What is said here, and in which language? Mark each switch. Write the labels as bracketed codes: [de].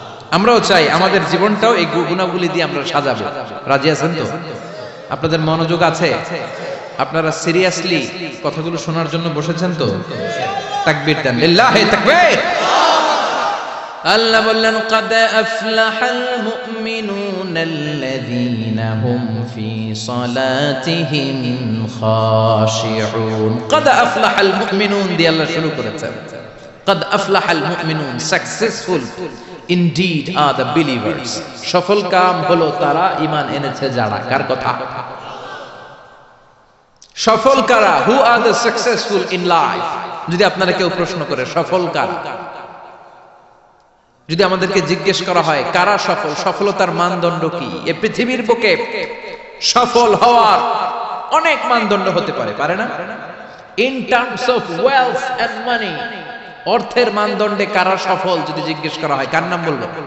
[bn] আমরাও চাই আমাদের জীবনটাও এই গুণাবলী দিয়ে আমরা সাজাবো। রাজি আছেন তো? আপনাদের মনোযোগ আছে? আপনারা সিরিয়াসলি কথাগুলো শোনার জন্য বসেছেন তো? তাকবীর দেন, লিল্লাহি তাকবীর। আল্লাহ বললেন, [ar] قد أفلح المؤمنون الذين هم في صلاتهم خاشعون। قد أفلح المؤمنون [bn] দিয়ে আল্লাহ শুরু করেছেন। [ar] قد أفلح المؤمنون, [en] successful indeed are the believers। [bn] সফল কাম হলো তারা ঈমান এনেছে যারা। কার কথা? সফল কারা? [en] who are the successful in life? [bn] যদি আপনারা কেউ প্রশ্ন করে সফল কারা, যদি আমাদেরকে জিজ্ঞেস করা হয় কারা সফল, সফলতার মানদণ্ড কি? এই পৃথিবীর বুকে সফল হওয়ার অনেক মানদণ্ড হতে পারে, পারে না? [en] in terms of wealth and money, [bn] অর্থের মানদণ্ডে কারা সফল যদি জিজ্ঞেস করা হয়, কার নাম বলবো?